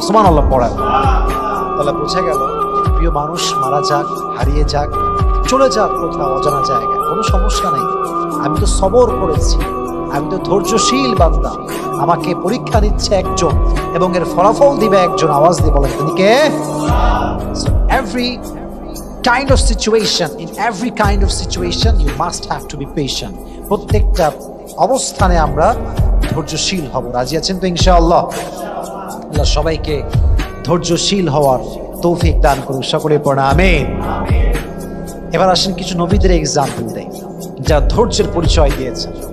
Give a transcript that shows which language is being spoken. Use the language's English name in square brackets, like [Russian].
[Bangla] সুবহানাল্লাহ পড়ার তাহলে বোঝা গেল, প্রিয় মানুষ মারা যাক, হারিয়ে যাক, চলে যাক কোথাও অজানা জায়গায়, কোনো সমস্যা নেই। আমি তো সবর করেছি, আমি তো ধৈর্যশীল বান্দা। আমাকে পরীক্ষা নিচ্ছে একজন এবং এর ফলাফল দিবে একজন। আওয়াজ দিয়ে বলেন তিনি কে? [English] So every kind of situation, in every kind of situation you must have to be patient. [Bangla] প্রত্যেকটা অবস্থানে আমরা ধৈর্যশীল হব। রাজি আছেন তো ইনশাআল্লাহ? আল্লাহ সবাইকে ধৈর্যশীল হওয়ার তৌফিক দান করুন। সকলে পড়া আমিন। এবার আসেন কিছু নবীদের এক্সাম্পল দেই যারা ধৈর্যের পরিচয় দিয়েছে।